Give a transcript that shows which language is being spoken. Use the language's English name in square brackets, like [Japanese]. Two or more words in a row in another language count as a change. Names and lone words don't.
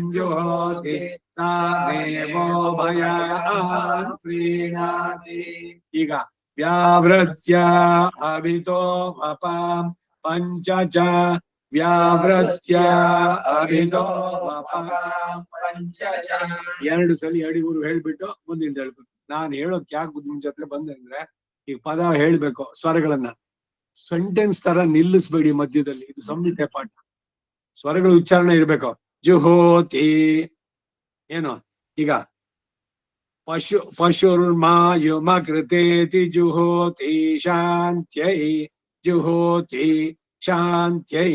[Sanskrit] जुहोति तामेवो भयान् प्रीणाति ಈಗ व्यावृत्य अभितो वपां पंच च व्यावृत्य अभितो वपां पंच च [Kannada] ಎರಡು ಸಲ ಅಡಿಗುರು ಹೇಳ್ಬಿಟ್ಟು ಮುಂದಿಂದ ಹೇಳ್ಬೇಕು. ನಾನು ಹೇಳೋಕ್ ಯಾಕೆ ನಿಮ್ ಜೊತೆ ಬಂದೆ ಅಂದ್ರೆ ಈಗ ಪದ ಹೇಳ್ಬೇಕು, ಸ್ವರಗಳನ್ನ ಸೆಂಟೆನ್ಸ್ ತರ ನಿಲ್ಲಿಸ್ಬೇಡಿ ಮಧ್ಯದಲ್ಲಿ. ಇದು ಸಂಹಿತೆ ಪಾಠ, ಸ್ವರಗಳು ಉಚ್ಚಾರಣೆ ಇರ್ಬೇಕು. ಜುಹೋತಿ ಏನು ಈಗ [Sanskrit] ಪಶುರ್ಮಾಯುಮ ಕೃತೇತಿ ಜುಹೋತಿ ಶಾಂತ್ಯೈ ಜುಹೋತಿ ಶಾಂತ್ಯೈ.